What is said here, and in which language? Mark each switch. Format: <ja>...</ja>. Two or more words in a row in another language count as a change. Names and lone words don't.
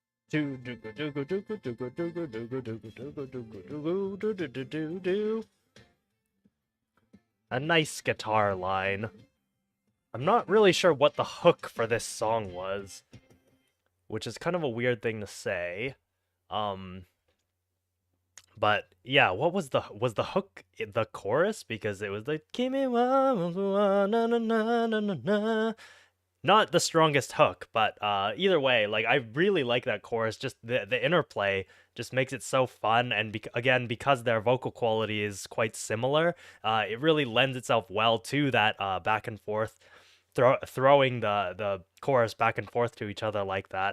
<en>A nice guitar line. I'm not really sure what the hook for this song was, which is kind of a weird thing to say. Um, but yeah, what was the hook the chorus? Because it was like</en> <ja>君は</ja> <en>na na na na na na. Not the strongest hook, but either way, like I really like that chorus. Just the interplay just makes it so fun, and again, because their vocal quality is quite similar, it really lends itself well to that back and forth, throwing the chorus back and forth to each other like that.</en>